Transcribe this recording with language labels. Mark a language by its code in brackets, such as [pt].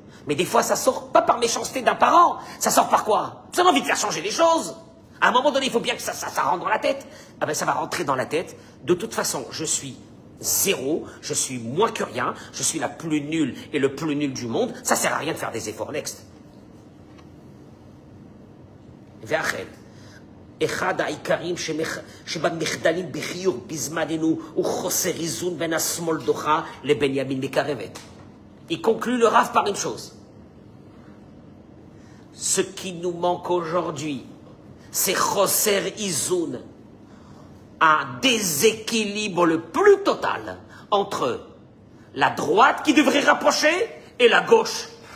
[fr] Mais des fois, ça sort pas par méchanceté d'un parent. Ça sort par quoi? Ça a envie de faire changer les choses. À un moment donné, il faut bien que ça rentre dans la tête. Ah ben, ça va rentrer dans la tête. De toute façon, je suis zéro, je suis moins que rien, je suis la plus nulle et le plus nul du monde. Ça sert à rien de faire des efforts. [en] Next. [he] Ve'achel. אחד העיקרים שבמחדלים בחיור בזמננו הוא חוסר איזון בין השמאל דוחה לבין ימין מקרבת. [fr] Il conclut le Rav par une chose. Ce qui nous manque aujourd'hui, c'est [he] Choser Izoun, [fr] un déséquilibre le plus total entre la droite qui devrait rapprocher et la gauche.